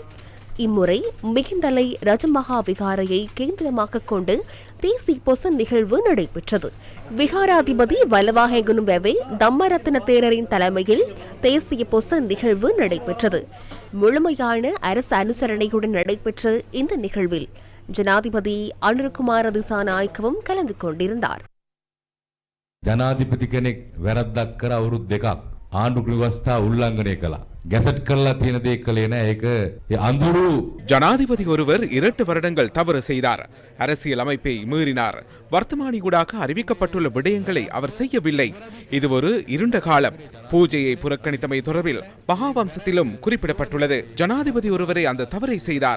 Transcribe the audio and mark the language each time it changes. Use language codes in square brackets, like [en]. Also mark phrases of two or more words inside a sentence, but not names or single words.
[ta] இம்முறை மிகிந்தலை ரஜமகா விகாரையை கேந்திரமாக கொண்டு தேசிய பொசன் நிகழ்வு நடைபெற்றது. விகாராதிபதி வல்லவாஹேகுனுவெவே தம்மரத்ன தேரரின் தலைமையில் தேசிய பொசன் நிகழ்வு நடைபெற்றது. முழுமையான அரசு அனுசரணையுடன் நடைபெற்ற இந்த நிகழ்வில் ஜனாதிபதி அனுரகுமார திசாநாயக்கவும் கலந்து கொண்டிருந்தார். [si] ජනාධිපති කෙනෙක් වැරද්දක් කර අවුරුදු දෙකක් ආණ්ඩුක්‍රම ව්‍යවස්ථාව උල්ලංඝනය කළා. ගැසට් කරලා තියෙන දේ කළේ නැහැ. ඒක අඳුරු [ta] ஜனாதிபதி ஒருவர் 2 வருடங்கள் தவறு செய்தார். அரசியல் அமைப்பை மீறினார். வர்த்தமானியூடாக அறிவிக்கப்பட்டுள்ள விடயங்களை அவர் செய்யவில்லை. இது ஒரு இருண்ட காலம். பூஜையை புறக்கணித்தமை தொடர்பில் மகாவம்சத்திலும் குறிப்பிடப்பட்டுள்ளது. ஜனாதிபதி ஒருவரை அந்த தவறை செய்தார்.